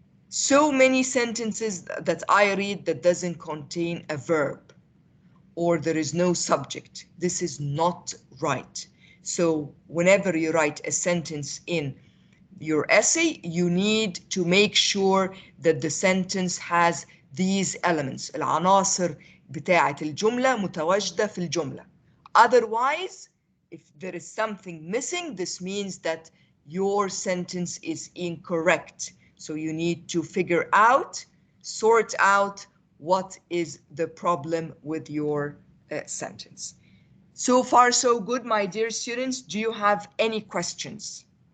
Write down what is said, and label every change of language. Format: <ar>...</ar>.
<en>So many sentences that I read that doesn't contain a verb or there is no subject. This is not right. So whenever you write a sentence in your essay, you need to make sure that the sentence has these elements.</en> <ar>العناصر بتاعة الجملة متواجدة في الجملة.</ar> <en>Otherwise, if there is something missing, this means that your sentence is incorrect. So you need to figure out, sort out what is the problem with your sentence. So far, so good, my dear students. Do you have any questions?</en>